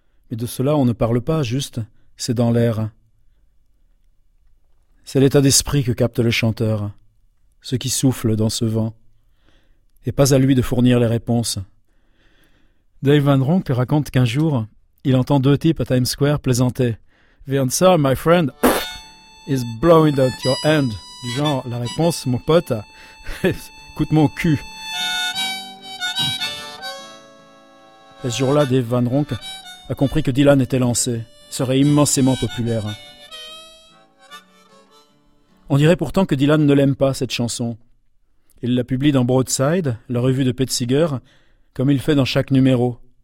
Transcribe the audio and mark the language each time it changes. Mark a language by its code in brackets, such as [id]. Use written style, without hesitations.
[fr] Mais de cela, on ne parle pas, juste, c'est dans l'air. C'est l'état d'esprit que capte le chanteur, ce qui souffle dans ce vent. Et pas à lui de fournir les réponses. Dave Van Ronk raconte qu'un jour, il entend deux types à Times Square plaisanter. [en] The answer, my friend, is blowing out your hand. [fr] Du genre, la réponse, mon pote, coûte mon cul. Et ce jour-là, Dave Van Ronk a compris que Dylan était lancé, serait immensément populaire. On dirait pourtant que Dylan ne l'aime pas, cette chanson. Il la publie dans Broadside, la revue de Pete Seeger, comme il fait dans chaque numéro.